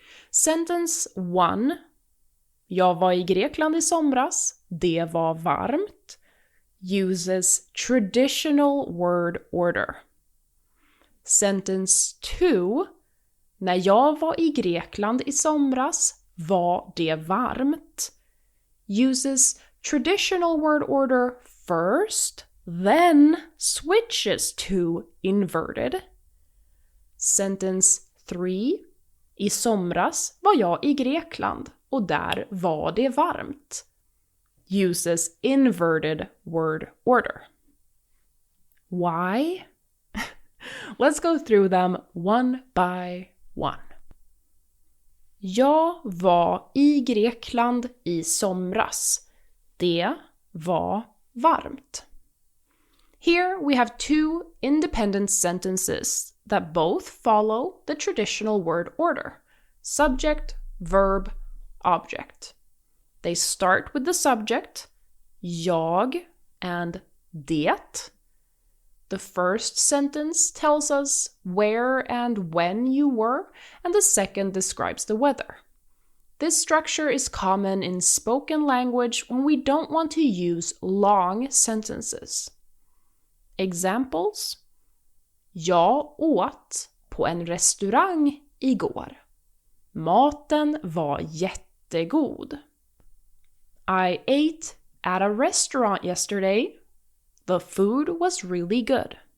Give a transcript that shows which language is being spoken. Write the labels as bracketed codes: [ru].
[en] Sentence 1. [sv] Jag var i Grekland i somras. Det var varmt. [en] Uses traditional word order. Sentence 2. [sv] När jag var i Grekland i somras var det varmt. [en] Uses traditional word order first, then switches to inverted. Sentence 3. [sv] I somras var jag i Grekland och där var det varmt. [en] Uses inverted word order. Why? Let's go through them one by one. [sv] Jag var i Grekland i somras. Det var varmt. [en] Here we have 2 independent sentences that both follow the traditional word order: subject, verb, object. They start with the subject, jag and det. The first sentence tells us where and when you were, and the second describes the weather. This structure is common in spoken language when we don't want to use long sentences. Examples: [sv] jag åt på en restaurang igår. Maten var jättegod. [en] I ate at a restaurant yesterday. The food was really good.